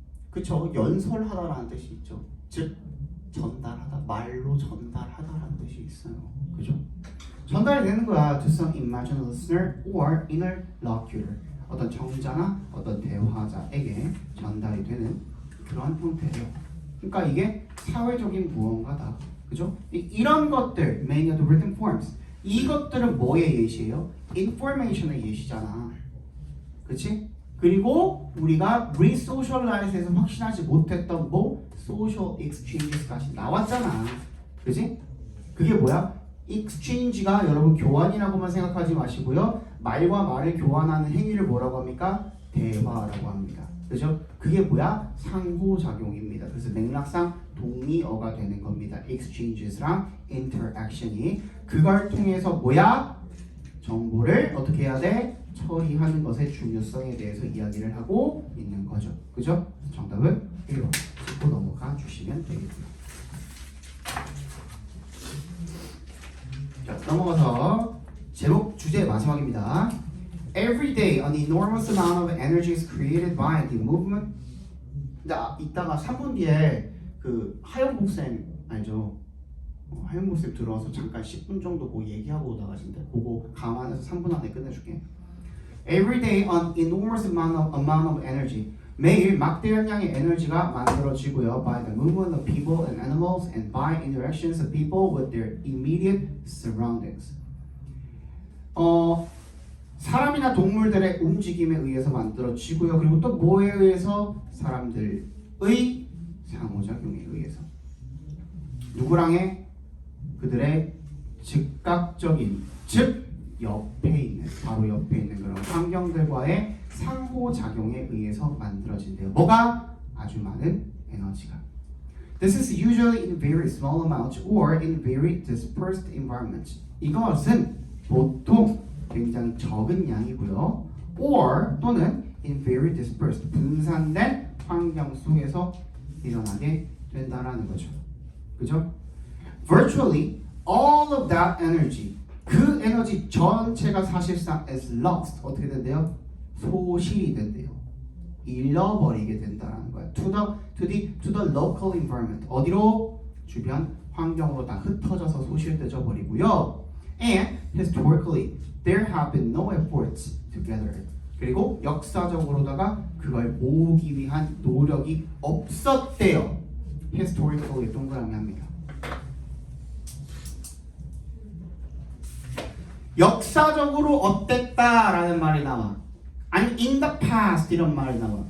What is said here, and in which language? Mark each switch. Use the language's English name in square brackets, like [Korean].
[Korean] 그쵸? 연설하다라는 뜻이 있죠. 즉 전달하다, 말로 전달하다라는 뜻이 있어요. 그죠? 전달이 되는 거야. [English] To some imagined listener or interlocutor. [Korean] 어떤 청자나 어떤 대화자에게 전달이 되는 그런 형태예요. 그러니까 이게 사회적인 무언가다. 그죠? 이런 것들, [English] many of the written forms. [Korean] 이것들은 뭐의 예시예요? information의 예시잖아. 그치? 그리고 우리가 resocialize에서 확신하지 못했던 social exchanges까지 나왔잖아. 그치? 그게 뭐야? exchange가 여러분 교환이라고만 생각하지 마시고요. 말과 말을 교환하는 행위를 뭐라고 합니까? 대화라고 합니다. 그죠? 그게 뭐야? 상호작용입니다. 그래서 맥락상 동의어가 되는 겁니다. exchanges랑 interaction이. 그걸 통해서 뭐야? 정보를 어떻게 해야 돼? 처리하는 것의 중요성에 대해서 이야기를 하고 있는 거죠. 그죠? 정답은 1번 짚고 넘어가 주시면 되겠고요. 자, 넘어가서 제목 주제 마지막입니다. [English] Every day an enormous amount of energy is created by the movement. [Korean] 이따가 3분 뒤에 그 하영복 쌤 알죠? 하영복 쌤 들어와서 잠깐 10분 정도 뭐 얘기하고 나가신대. 그거 감안해서 3분 안에 끝내줄게. [English] Every day an enormous amount of energy. [Korean] 매일 막대한 양의 에너지가 만들어지고요. [English] By the movement of people and animals and by interactions of people with their immediate surroundings. [Korean] 사람이나 동물들의 움직임에 의해서 만들어지고요. 그리고 또 뭐에 의해서? 사람들의 상호작용에 의해서. 누구랑 해? 그들의 즉각적인, 즉 옆에 있는, 바로 옆에 있는 그런 환경들과의 상호작용에 의해서 만들어진대요. 뭐가? 아주 많은 에너지가. [English] This is usually in very small amounts or in very dispersed environments. [Korean] 이것은 보통 굉장히 적은 양이고요. or 또는 [English] in very dispersed, [Korean] 분산된 환경 속에서 일어나게 된다라는 거죠. 그죠? [English] Virtually all of that energy, [Korean] 그 에너지 전체가 사실상 [English] is lost. [Korean] 어떻게 된대요? 소실이 된대요. 잃어버리게 된다라는 거야. [English] To the local environment. [Korean] 어디로? 주변 환경으로 다 흩어져서 소실되져 버리고요. [English] And historically, there have been no efforts to gather it. [Korean] 그리고 역사적으로다가 그걸 모으기 위한 노력이 없었대요. historically 동그라미 합니다. 역사적으로 어땠다라는 말이 나와. 아니 [English] in the past [Korean] 이런 말이 나와.